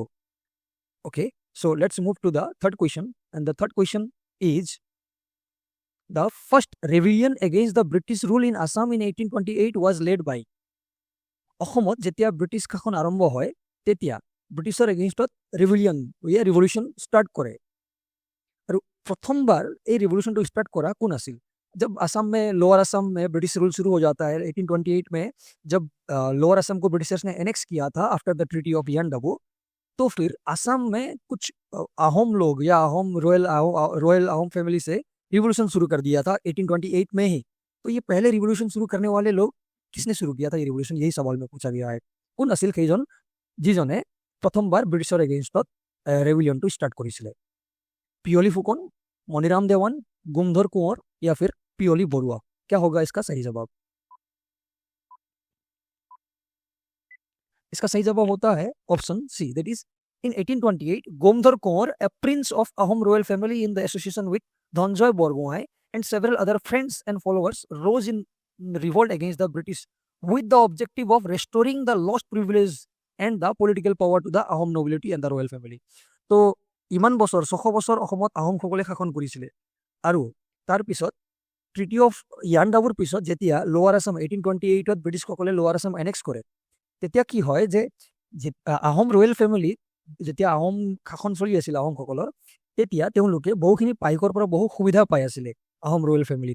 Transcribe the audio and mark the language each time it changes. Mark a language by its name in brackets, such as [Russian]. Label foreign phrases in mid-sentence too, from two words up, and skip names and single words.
[English] Okay, so let's move to the third question, and the third question is the first rebellion against the British rule in Assam in 1828 was led by. [Assamese] অসমত যেতিয়া ব্ৰিটিছ শাসন আৰম্ভ হয় তেতিয়া ব্ৰিটিছৰ এগেইনষ্টত ৰিভলিউশ্যন ষ্টাৰ্ট কৰে। আৰু প্ৰথমবাৰ এই [English] revolution start [Assamese] কৰা কোন আছিল? [Hindi] जब असम में लोअर असम में [English] British rule [Hindi] शुरू हो जाता है 1828 में, जब लोअर असम को ब्रिटिशर्स ने एनेक्स किया था [English] after the Treaty of Yandabo, [Hindi] तो फिर असम में कुछ अहोम लोग या [English] royal Ahom family [Hindi] से रिवोल्यूशन शुरू कर दिया था 1828 में ही। तो ये पहले रिवोल्यूशन शुरू करने वाले लोग किसने शुरू किया था ये रिवोल्यूशन, यही सवाल में पूछा गया है। [Assamese] কোন আছিল সেইজন যিজনে প্ৰথমবাৰ ব্ৰিটিছৰ এগেইনষ্টত ৰেভিলিয়নটো ষ্টাৰ্ট কৰিছিলে? [Hindi] पियोली फुकन, मनीराम देवान, गुमधर कुंवर या फिर पियोली बरुआ? क्या होगा इसका सही जवाब? इसका सही जवाब होता है [English] option C, that is in 1828 [Hindi] गोमधर कुंवर, [English] a prince of Ahom royal family in the association with Dhanjoy Borgoi and several other friends and followers, rose in revolt against the British with the objective of restoring the lost privilege and the political power to the Ahom nobility and the royal family. [Assamese] তো ইমান বছৰ 600 বছৰ অসমত আহোমসকলে শাসন কৰিছিলে, আৰু তাৰ পিছত [English] Treaty of Yandabo [Assamese] পিছত যেতিয়া লোৱাৰ আছাম 1828 ব্ৰিটিছসকলে লোৱাৰ আছাম এনেক্স কৰে, তেতিয়া কি হয় যে [English] Ahom royal family [Assamese] যেতিয়া আহোম শাসন চলি আছিল আহোমসকলৰ, তেতিয়া তেওঁলোকে বহুখিনি পাইকৰ পৰা বহু সুবিধা পাই আছিলে [English] Ahom royal family.